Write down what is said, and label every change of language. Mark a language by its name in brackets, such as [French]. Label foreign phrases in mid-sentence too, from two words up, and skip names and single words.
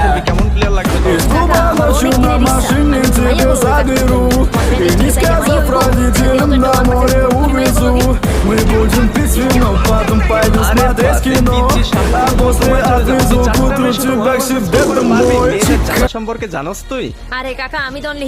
[Russian] Из клуба ночью на машине тебя заберу, и не сказав родителям на море увезу. Мы будем пить вино, потом пойдем смотреть кино, а после отвезу к утру тебя к себе домой. [Bangla] সম্পর্কে জানোস তুই? আরে কাকা, আমি তো only